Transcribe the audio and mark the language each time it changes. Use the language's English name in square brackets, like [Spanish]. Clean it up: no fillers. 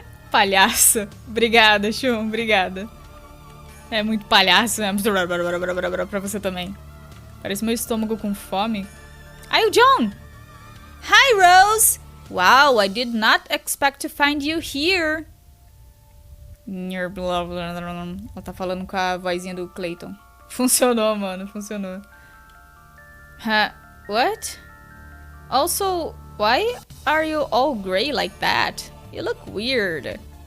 [Portuguese] Palhaço. Obrigada, Shun. Obrigada. É muito palhaço, né? Pra você também. Parece meu estômago com fome. Ai, o John! [English] Hi, Rose! Wow, I did not expect to find you here. [Portuguese] Ela tá falando com a vozinha do Clayton. Funcionou, mano. Funcionou. [English] What? Also, why are you all gray like that? You look weird.